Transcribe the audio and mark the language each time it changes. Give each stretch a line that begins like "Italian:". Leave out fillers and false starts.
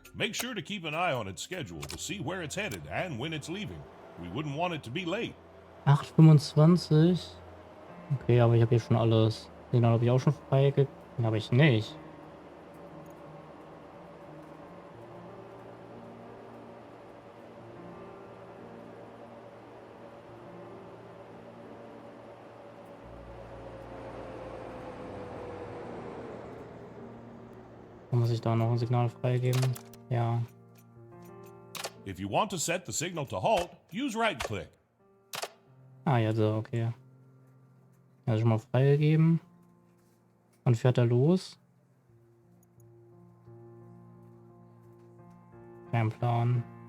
English: Make sure to keep an eye on its schedule to see where it's headed and when it's leaving. We wouldn't want it to be late.
German: 8,25. Okay, aber ich habe hier schon alles. Den habe ich auch schon freigegeben. Den habe ich nicht. Muss ich da noch ein Signal freigeben? Ja.
English: If you want to set the signal to halt, use right-click.
German: Ah, ja, so, okay. Ja, schon mal freigegeben. Wann fährt er los? Kein Plan.